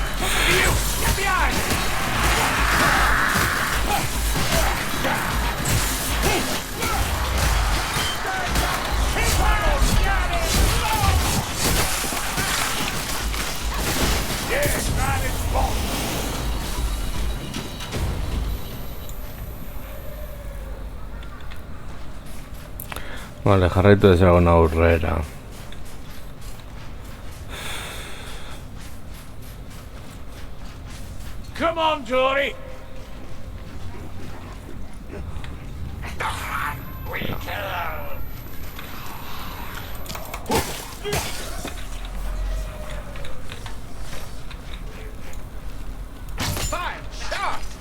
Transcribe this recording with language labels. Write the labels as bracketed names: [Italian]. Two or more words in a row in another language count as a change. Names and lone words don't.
[English] You, get behind! Yes, man, it's bomb! [Basque] Vale, jarraitu ezagun aurrera. [English] Come on, Dory! Fire! Shot!